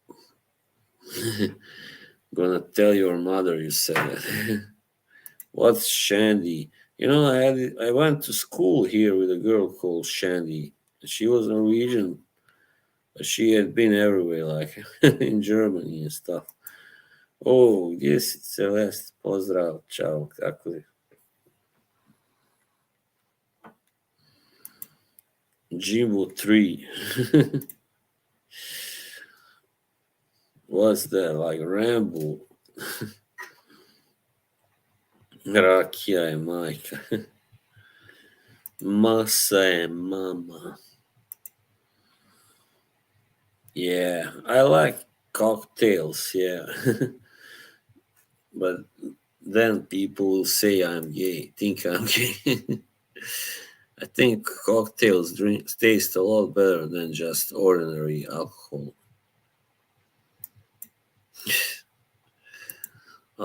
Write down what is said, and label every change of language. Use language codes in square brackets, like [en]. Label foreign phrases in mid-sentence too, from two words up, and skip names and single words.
[en] Gonna tell your mother you said that. What's Shandy? I went to school here with a girl called Shandy. She was Norwegian, but she had been everywhere, like in Germany and stuff. Oh, yes, it's Celeste. [hr] Pozdrav, ciao, kako je? [en] Jimbo 3. What's that, like Rambo? [hr] Rakija je majka. Masa je mama. [en] Yeah, I like cocktails, yeah. But then people will say I'm gay, think I'm gay. I think cocktails taste a lot better than just ordinary alcohol.